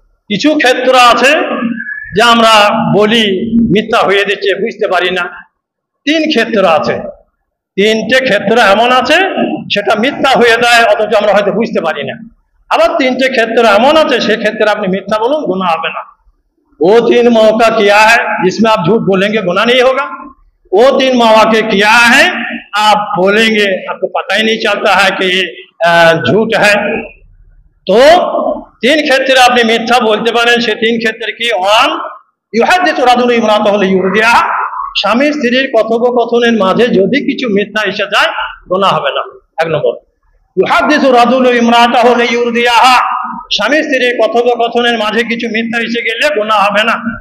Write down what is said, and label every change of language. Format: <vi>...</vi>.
<bn>কিছু ক্ষেত্র আছে যে আমরা বলি মিথ্যা হয়ে দিচ্ছে, বুঝতে পারি না। 3 ক্ষেত্র আছে, 3টে ক্ষেত্র এমন আছে সেটা মিথ্যা হয়ে যায়, অথচ আমরা হয়তো বুঝতে পারি না। আবার 3টে ক্ষেত্র এমন আছে, সে ক্ষেত্রে আপনি মিথ্যা বলুন, गुनाह হবে না।</bn> <hi>वो 3 मौका किया है जिसमें आप झूठ बोलेंगे गुनाह नहीं होगा। वो 3 मौके किया है, आप बोलेंगे, आपको पता ही नहीं चलता है कि ये झूठ है।</hi> <bn>तो 3 ক্ষেত্রে আপনি মিথ্যা বলতে পারেন। সে 3 ক্ষেত্রে কি? 1</bn> <ar>ইউহাদিসু রাজুলু ইমরাতাহু লিইউরদিহা,</ar> <bn>স্বামী স্ত্রীর কথোপকথনের মাঝে যদি কিছু মিথ্যা এসে যায় গুনাহ হবে না। 1 নম্বর।</bn> <ar>ইউহাদিসু রাজুলু ইমরাতাহু লিইউরদিহা,</ar> <bn>স্বামী স্ত্রীর কথোপকথনের মাঝে কিছু মিথ্যা এসে গেলে গুনাহ হবে না।</bn>